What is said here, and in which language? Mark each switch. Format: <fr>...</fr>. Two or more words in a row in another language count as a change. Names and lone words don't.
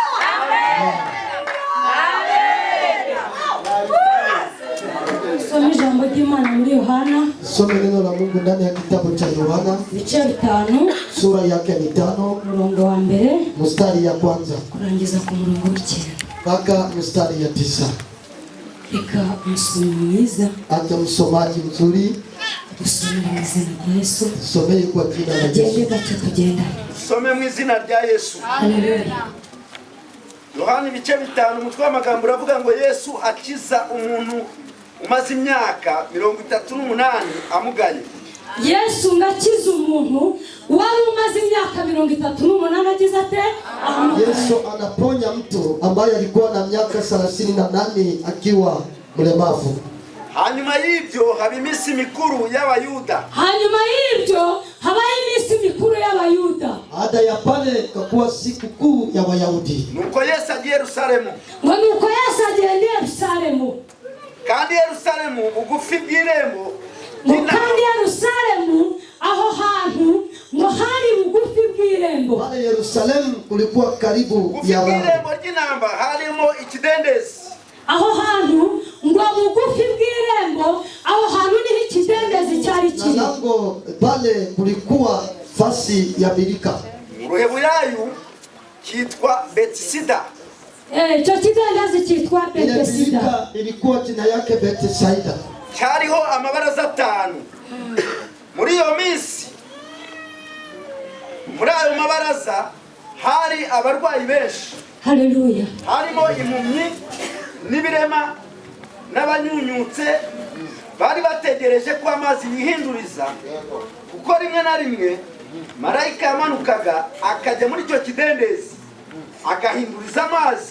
<rw>Sommes ijambo ry'Imana muri Yohana.</rw> <sw>Tusome neno la Mungu ndani ya kitabu cha Yohana.</sw> <rw>Ibice 5.</rw> <sw>Sura yake ni 5.</sw> <rw>Murongo wa mbere.</rw> <sw>Mstari ya kwanza.</sw> <rw>Kurangiza ku murongo w'ikenda.</rw> <sw>Mpaka mstari ya 9.</sw> <rw>Reka umusomyi mwiza.</rw> <sw>Hata msomaji mzuri.</sw> <rw>Tusome mu izina rya Yesu.</rw> <sw>Tusome kwa jina la</sw> <rw>Agende</rw> <sw>Yesu.</sw> <rw>gake tugenda. Tusome mu izina rya Yesu. Haleluya. Yohana ibice 5 umutwe w'amagambo uravuga ngo Yesu akiza umuntu umaze imyaka 38 amugaye. Yesu ngakiza umuntu wari umaze imyaka 38 agize ate?</rw> <sw>Yesu anaponya mtu ambaye alikuwa na miaka 38 akiwa mlemavu.</sw> <rw>Hanyuma y'ibyo haba iminsi mikuru y'Abayuda. Hanyuma y'ibyo habaye iminsi mikuru y'Abayuda.</rw> <sw>Baada ya pale kakuwa siku kuu ya Wayahudi.</sw> <rw>Nuko Yesu agiye Yerusalemu. Ngo nuko Yesu agenda Yerusalemu. Kandi Yerusalemu bugufi bw'irembo. Kandi Yerusalemu aho hantu ngo hari bugufi bw'irembo.</rw> <sw>Pale Yerusalemu kulikuwa karibu ya</sw> <rw>irembo ry'inamba harimo ikidendezi. Aho hantu ngo bugufi bw'irembo aho hantu ni ikidendezi cyari kiri.</rw> <sw>Nango pale kulikuwa fasi ya birika.</sw> <rw>Ruheburayo kitwa Bethesda. Cyo kidendezi kitwa Bethesda.</rw> <sw>Ilikuwa jina yake Bethsaida.</sw> <rw>Cyariho amabaraza 5. Muri iyo minsi muri ayo mabaraza hari abarwayi benshi. Haleluya. Harimo impumyi n'ibirema n'abanyunyutse bari bategereje ko amazi yihinduriza, kuko rimwe na rimwe marayika yamanukaga akajya muri icyo kidendezi agahinduriza amazi.</rw>